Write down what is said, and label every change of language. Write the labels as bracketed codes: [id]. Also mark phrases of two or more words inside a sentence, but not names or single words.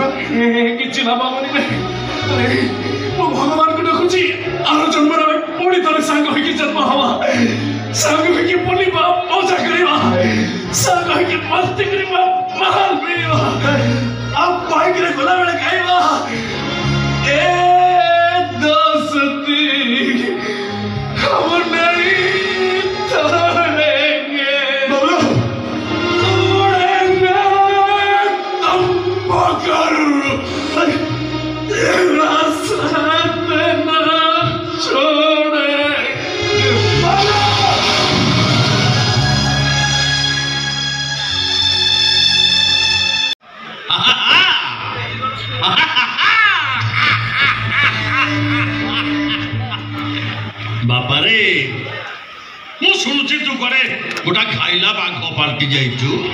[or] କିଛି ଭାବ ମନି ମୁଁ ଭଗବାନଙ୍କୁ ଡାକୁଛି ଆର ଜନ୍ମରେ ଆମେ ପୁଣି ଥରେ ସାଙ୍ଗ ହେଇକି ଜନ୍ମ ହବା, ସାଙ୍ଗ ହେଇକି ବୁଲିବା, ମଜା କରିବା, ସାଙ୍ଗ ହେଇକି ମସ୍ତି କରିବା, ମାଲ ପିଇବା ଆଉ ବାଇକରେ ଗଲାବେଳେ ଖାଇବା। [hi] ये दोस्ती हम नहीं तोड़ेंगे, उड़ेंगे तुम मगर तेरा साथ न छोड़ेंगे। [or] ବାପାରେ ମୁଁ ଶୁଣୁଛି ତୁ କୁଆଡ଼େ ଗୋଟା ଖାଇଲା ବାଘ ପାଲଟି ଯାଇଛୁ।